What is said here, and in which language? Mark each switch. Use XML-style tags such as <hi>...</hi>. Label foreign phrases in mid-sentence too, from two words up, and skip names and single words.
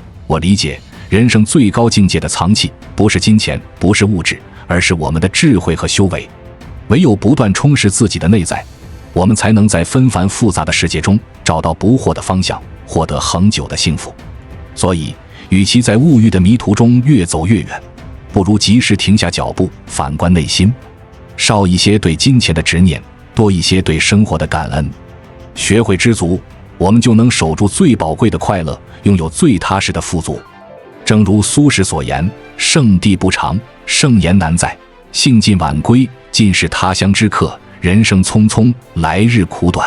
<zh>我理解人生最高境界的藏器不是金錢，不是物質，而是我們的智慧和修為。唯有不斷充实自己的內在，我們才能在纷繁复雜的世界中找到不惑的方向，獲得恆久的幸福。所以與其在物欲的迷途中越走越遠，不如及時停下腳步，反觀內心，少一些對金錢的執念，多一些對生活的感恩。學會知足，我們就能守住最寶貴的快樂，擁有最踏實的富足。正如蘇軾所言，聖地不長，盛筵難再，興盡晚歸，盡是他鄉之客，人生匆匆，來日苦短。</zh>